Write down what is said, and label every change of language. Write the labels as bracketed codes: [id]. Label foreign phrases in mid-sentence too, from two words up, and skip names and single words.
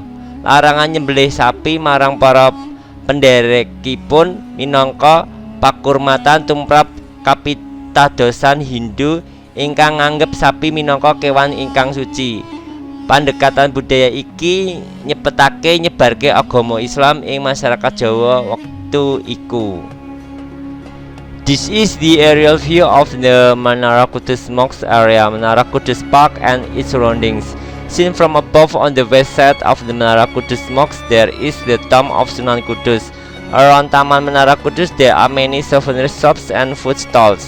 [jv] Larangan nyembelih sapi marang para penderekipun minangka pakurmatan tumrap kapitadosan Hindu ingkang nganggep sapi minangka kewan ingkang suci. Pendekatan budaya iki nyepetake nyebarke agama Islam ing masyarakat Jawa wektu iku. [en] This is the aerial view of the Menara Kudus Mosque area, Menara Kudus Park and its surroundings. Seen from above on the west side of the Menara Kudus Mosque, there is the tomb of Sunan Kudus. Around Taman Menara Kudus, there are many souvenir shops and food stalls.